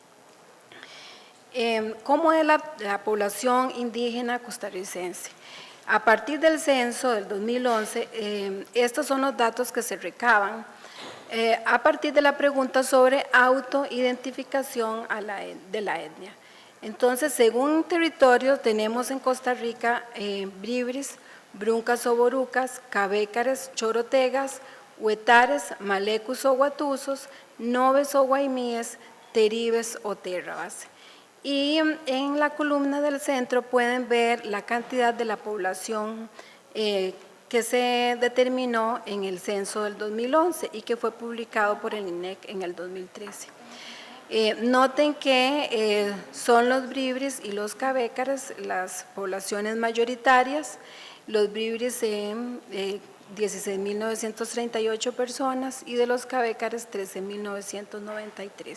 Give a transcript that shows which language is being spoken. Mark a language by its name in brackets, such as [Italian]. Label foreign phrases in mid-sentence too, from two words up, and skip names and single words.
[Spanish] ¿Cómo es la población indígena costarricense? A partir del censo del 2011, estos son los datos que se recaban a partir de la pregunta sobre autoidentificación de la etnia. Entonces, según territorio, tenemos en Costa Rica bribris, bruncas o borucas, cabécares, chorotegas, huetares, malecus o guatusos, noves o guaimíes, teribes o térrabas. Y en la columna del centro pueden ver la cantidad de la población que se determinó en el censo del 2011 y que fue publicado por el INEC en el 2013. Noten que son los bribris y los cabécares las poblaciones mayoritarias, los bribris en 16.938 personas y de los cabécares 13.993.